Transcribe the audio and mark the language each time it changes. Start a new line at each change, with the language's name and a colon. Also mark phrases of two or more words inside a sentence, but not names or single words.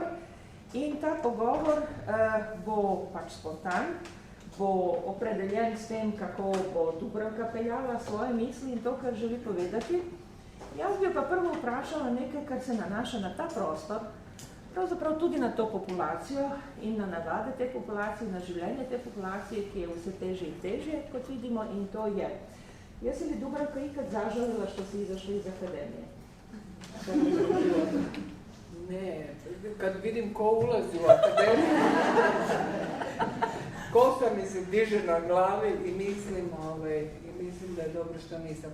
Slovenian: In ta pogovor bo pač spontan, bo opredeljen s tem, kako bo Dubravka peljala svoje misli in to, kar želi povedati. Jaz bi jo pa prvo vprašala nekaj, kar se nanaša na ta prostor, pravzaprav tudi na to populacijo in na navade te populacije, na življenje te populacije, ki je vse teže in teže, kot vidimo, in to je.
Croatian: Jesi li Dubravka ikad zažalila što si izašla iz akademije? Ne, kad vidim ko ulazi u akademiju, kosa mi se diže na glavi i mislim da je dobro što nisam.